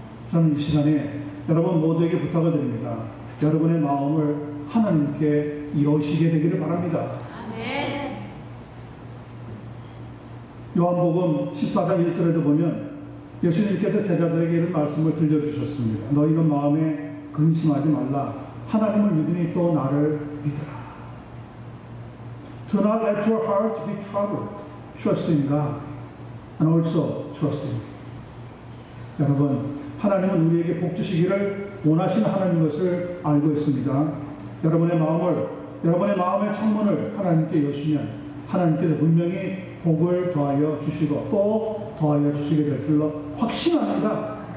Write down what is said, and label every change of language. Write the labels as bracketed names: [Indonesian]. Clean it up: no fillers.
[Korean] 저는 이 시간에 여러분 모두에게 부탁을 드립니다. 여러분의 마음을 하나님께 여시게 되기를 바랍니다. 아멘. 요한복음 14장 1절에도 보면 예수님께서 제자들에게 이런 말씀을 들려주셨습니다. 너희는 마음에 근심하지 말라. 하나님을 믿으니 또 나를 믿으라. [English] Do not let your heart be troubled. Trust in God and also trust in me. [Korean] 여러분, 하나님은 우리에게 복 주시기를 원하시는 하나님인 것을 알고 있습니다. 여러분의 마음의 창문을 하나님께 여시면 하나님께서 분명히 복을 더하여 주시고 또 더하여 주시게 될 줄로 확신합니다.